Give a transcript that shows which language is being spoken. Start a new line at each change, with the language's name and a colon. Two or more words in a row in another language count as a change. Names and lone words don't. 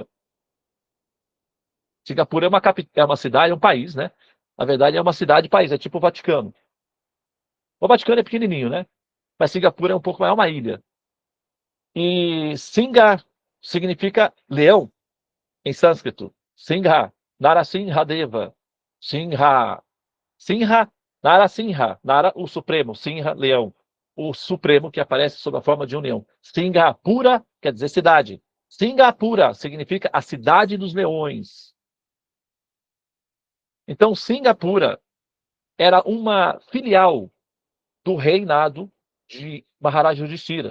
Portuguese: Singapura é uma cidade, é um país, né? Na verdade, é uma cidade-país, é tipo o Vaticano. O Vaticano é pequenininho, né? Mas Singapura é um pouco maior, uma ilha. E Singa significa leão, em sânscrito. Singha, Narasimhadeva. Singha. Sinha, Narasimha. Nara, o Supremo. Sinha, leão. O Supremo que aparece sob a forma de um leão. Singapura quer dizer cidade. Singapura significa a cidade dos leões. Então, Singapura era uma filial do reinado de Maharaj Yudhishthira.